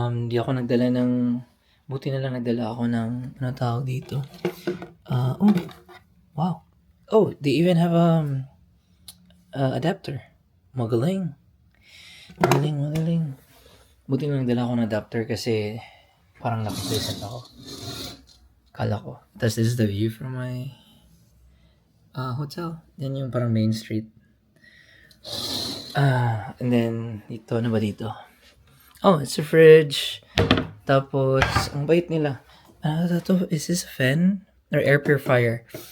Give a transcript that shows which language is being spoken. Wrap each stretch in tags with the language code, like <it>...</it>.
<tl>Di ako nagdala ng, buti na lang nagdala ako ng, tawag dito? Wow.</tl> <en>Oh, they even have adapter.</en> <tl>Magaling. Buti na nagdala ako ng adapter kasi parang nakapresent ako. Kala ko. Tapos</tl> <en>this is the view from my hotel.</en> <tl>Yan yung parang main street.</tl> <en>And then,</en> <tl>dito, ano ba dito?</tl> <en>Oh, it's a fridge.</en> <tl>Tapos, ang bait nila.</tl> <en>Is this a fan? Or air purifier?</en>